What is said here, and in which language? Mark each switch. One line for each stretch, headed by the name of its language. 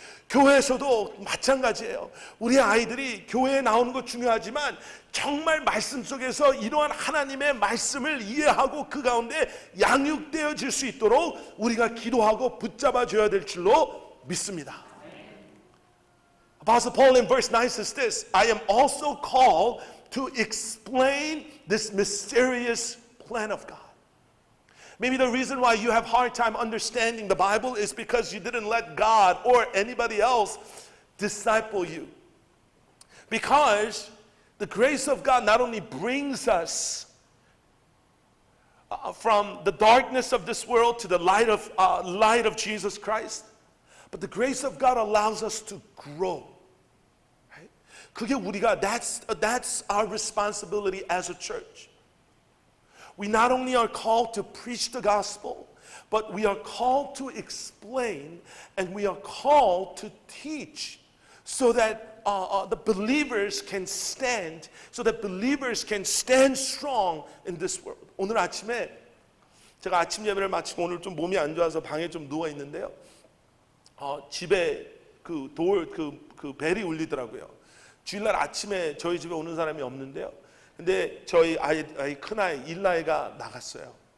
Korean: 교회에서도 마찬가지예요. 우리 아이들이 교회에 나오는 것 중요하지만 정말 말씀 속에서 이러한 하나님의 말씀을 이해하고 그 가운데 양육되어질 수 있도록 우리가 기도하고 붙잡아 줘야 될 줄로 믿습니다.
English: Apostle Paul in verse 9 says this, I am also called to explain this mysterious plan of God. Maybe the reason why you have hard time understanding the Bible is because you didn't let God or anybody else disciple you. Because the grace of God not only brings us from the darkness of this world to the light of Jesus Christ, but the grace of God allows us to grow. Right?
Korean: 그게 우리가
English: that's our responsibility as a church. We not only are called to preach the gospel, but we are called to explain and we are called to teach so that the believers can stand, so that believers can stand strong in this world.
Korean: 오늘 아침에 제가 아침 예배를 마치고 오늘 좀 몸이 안 좋아서 방에 좀 누워 있는데요. 집에 그 벨이 울리더라고요. 주일날 아침에 저희 집에 오는 사람이 없는데요. 근데 저희 아이 큰아이 일라이가 나갔어요.